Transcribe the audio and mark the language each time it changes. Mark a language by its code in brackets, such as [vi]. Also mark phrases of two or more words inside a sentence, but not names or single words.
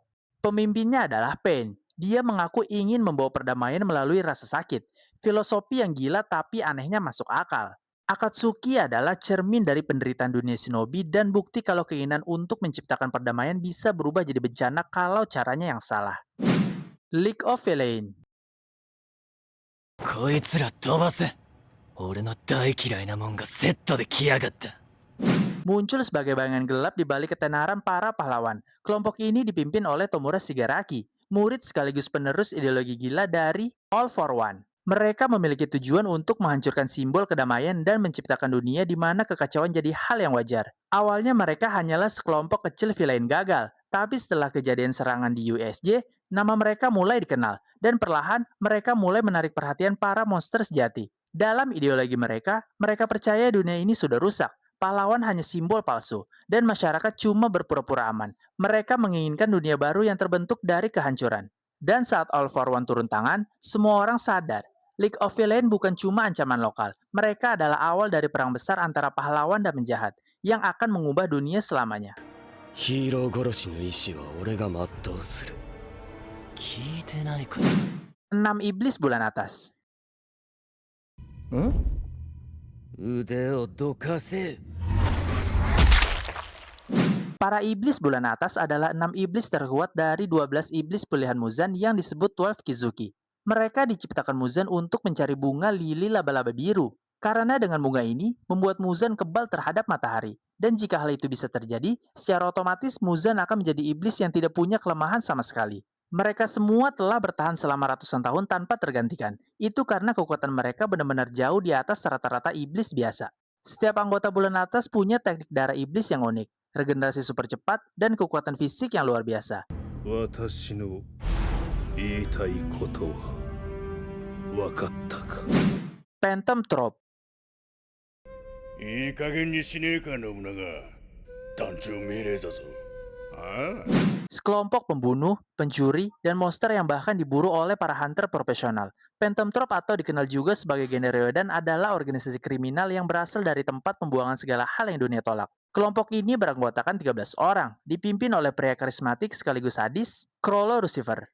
[id] Pemimpinnya adalah Pain. Dia mengaku ingin membawa perdamaian melalui rasa sakit. Filosofi yang gila tapi anehnya masuk akal. Akatsuki adalah cermin dari penderitaan dunia shinobi dan bukti kalau keinginan untuk menciptakan perdamaian bisa berubah jadi bencana kalau caranya yang salah. League of Villains. [ja] こいつら飛ばせ。俺の大嫌いなもんがセットで来やがった。 [id] Muncul sebagai bayangan gelap di balik ketenaran para pahlawan. Kelompok ini dipimpin oleh Tomura Shigaraki, murid sekaligus penerus ideologi gila dari All for One. Mereka memiliki tujuan untuk menghancurkan simbol kedamaian dan menciptakan dunia di mana kekacauan jadi hal yang wajar. Awalnya mereka hanyalah sekelompok kecil villain gagal, tapi setelah kejadian serangan di USJ, nama mereka mulai dikenal, dan perlahan mereka mulai menarik perhatian para monster sejati. Dalam ideologi mereka, mereka percaya dunia ini sudah rusak. Pahlawan hanya simbol palsu, dan masyarakat cuma berpura-pura aman. Mereka menginginkan dunia baru yang terbentuk dari kehancuran. Dan saat All for One turun tangan, semua orang sadar. League of Villains bukan cuma ancaman lokal. Mereka adalah awal dari perang besar antara pahlawan dan penjahat, yang akan mengubah dunia selamanya. [ja] ヒーロー殺しの意志は俺が全うする。聞いてないか。 [id] 6 Iblis Bulan Atas. [ja] 腕をどかせ。 [id] Para iblis bulan atas adalah 6 iblis terkuat dari 12 iblis pilihan Muzan yang disebut 12 Kizuki. Mereka diciptakan Muzan untuk mencari bunga lili laba-laba biru. Karena dengan bunga ini, membuat Muzan kebal terhadap matahari. Dan jika hal itu bisa terjadi, secara otomatis Muzan akan menjadi iblis yang tidak punya kelemahan sama sekali. Mereka semua telah bertahan selama ratusan tahun tanpa tergantikan. Itu karena kekuatan mereka benar-benar jauh di atas rata-rata iblis biasa. Setiap anggota bulan atas punya teknik darah iblis yang unik, regenerasi super cepat, dan kekuatan fisik yang luar biasa. [ja] 私の言いたいことは分かったか [id] Phantom Trope. [ja] いい加減にしねえか信長団長命令だぞああ [id] Sekelompok pembunuh, pencuri, dan monster yang bahkan diburu oleh para hunter profesional. Phantom Troop atau dikenal juga sebagai genre Yodan adalah organisasi kriminal yang berasal dari tempat pembuangan segala hal yang dunia tolak. Kelompok ini beranggotakan 13 orang, dipimpin oleh pria karismatik sekaligus sadis, Chrollo Lucifer.